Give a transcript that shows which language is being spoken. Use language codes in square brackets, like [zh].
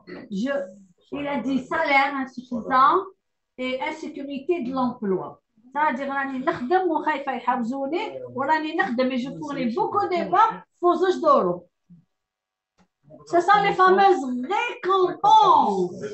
[fr] Il a dit salaire insuffisant et insécurité de l'emploi. C'est-à-dire, [ar] راني نخدم وخايفة يحبسوني وراني نخدم [fr] et je fournis beaucoup d'efforts pour [ar] زوج دورو. [fr] Ce sont les fameuses récompenses.